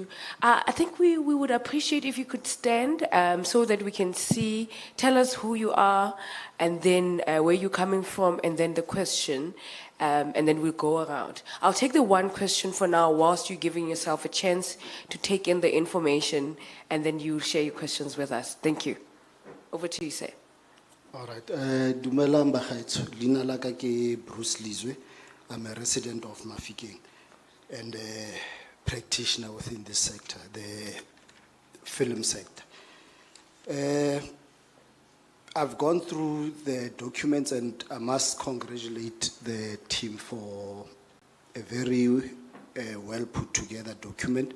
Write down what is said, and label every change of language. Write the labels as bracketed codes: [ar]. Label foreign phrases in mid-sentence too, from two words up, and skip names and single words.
[en] I think we would appreciate if you could stand so that we can see, tell us who you are, and then where you're coming from, and then the question, and then we'll go around. I'll take the 1 question for now whilst you're giving yourself a chance to take in the information, and then you'll share your questions with us. Thank you. Over to you, sir. All right. [tn] Dumelang bagaetsho. Leina la ka ke Bruce Lizwe. [en] I'm a resident of Mafikeng and a practitioner within this sector, the film sector. I've gone through the documents and I must congratulate the team for a very well put together document.